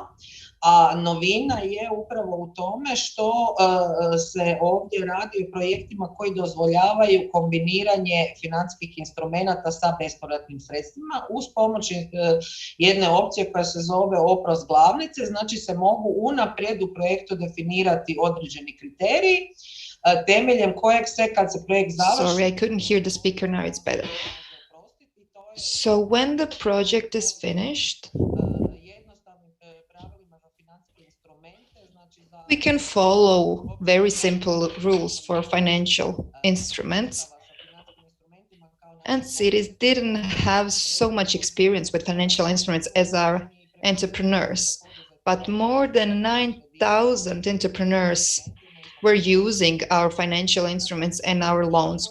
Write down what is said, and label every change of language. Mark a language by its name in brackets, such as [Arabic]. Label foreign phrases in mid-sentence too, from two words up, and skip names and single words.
[Croatian] A novina je upravo u tome što se ovdje radi o projektima koji dozvoljavaju kombiniranje financijskih instrumenata sa bespovratnim sredstvima uz pomoć jedne opcije koja se zove oprost glavnice, znači se mogu unaprijed u projektu definirati određeni kriteriji temeljem kojeg se kad se projekt završi. [English] Sorry, I couldn't hear the speaker. Now it's better. So when the project is finished, we can follow very simple rules for financial instruments. And cities didn't have so much experience with financial instruments as our entrepreneurs, but more than 9,000 entrepreneurs were using our financial instruments and our loans.